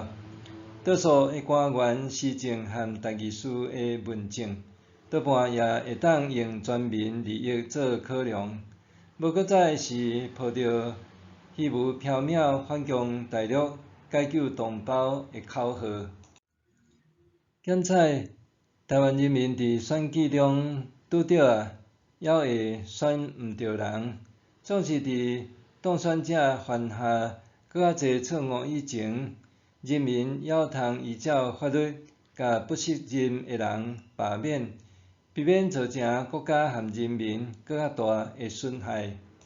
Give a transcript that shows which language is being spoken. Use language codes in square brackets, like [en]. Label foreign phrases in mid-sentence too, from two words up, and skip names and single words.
[nan] 多数的官员、市政和代议士的问政，多半也会当用全民利益做考量，无搁再是抱着虚无缥缈反攻大陆、解救同胞的口号。检采台湾人民伫选举中拄着也会选毋着人，总是伫当选者犯下搁较侪错误以前，人民也通依照法律甲不适任的人罢免，避免造成国家和人民搁较大的损害。